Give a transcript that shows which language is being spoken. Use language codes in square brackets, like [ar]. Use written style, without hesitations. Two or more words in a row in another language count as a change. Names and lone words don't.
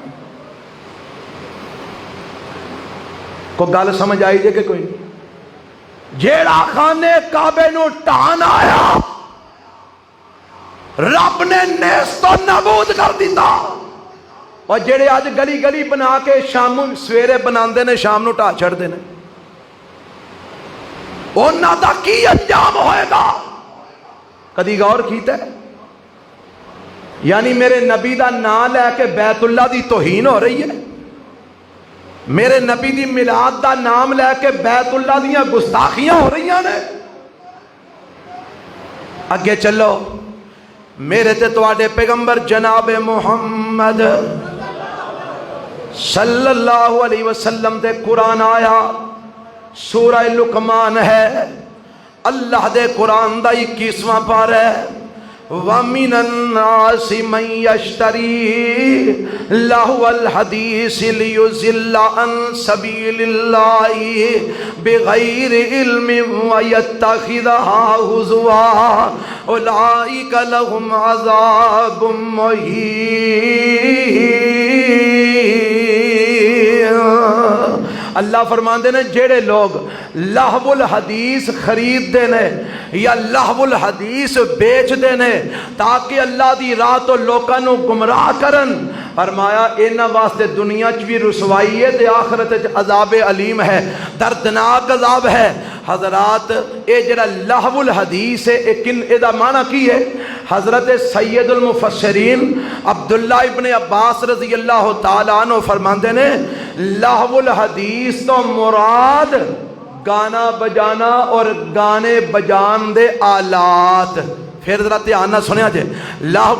[pa] کو گل سمجھ آئی جے کہ کوئی جیڑا خانے کعبے نو ٹھان آیا رب نے نیست و نابود کر دیتا اور جڑے آج گلی گلی بنا کے شام سویرے بناندے نے شام نو ٹا چھڑ دے نے انہاں دا کی انجام ہوئے گا کدی غور کیتا ہے یعنی میرے نبی دا نام لے کے بیت اللہ دی توہین ہو رہی ہے میرے نبی دی میلاد دا نام لے کے بیت اللہ دیاں گستاخیاں ہو رہی ہیں اگے چلو میرے تے تواڈے پیغمبر جناب محمد صلی اللہ علیہ وسلم تے قرآن آیا سورہ لقمان ہے اللہ دے قرآن دا 21واں پارہ ہے [ar] وَمِنَ النَّاسِ مَن يَشْتَرِي لَهْوَ الْحَدِيثِ لِيُضِلَّ عَن سَبِيلِ اللَّهِ بِغَيْرِ عِلْمٍ وَيَتَّخِذَهَا هُزُوًا أُولَئِكَ لَهُمْ عَذَابٌ [pa] مُّهِينٌ اللہ فرماندے نے جیڑے لوگ لہو الحدیث خرید دے نے یا لہو الحدیث بیچ دے نے تاکہ اللہ دی راہ تو لوکاں نو گمراہ کرن فرمایا انہاں واسطے دنیا چ بھی رسوائی ہے تے آخرت چ عذاب علیم ہے دردناک عذاب ہے حضرات اے جڑا لہو الحدیث ہے اے دا معنی کی ہے حضرت سید المفسرین عبداللہ ابن عباس رضی اللہ تعالیٰ عنہ فرماندے نے لہو الحدیث تو مراد گانا بجانا اور گانے بجان دے آلات پھر ذرا دھیان نہ سنیا جے لہو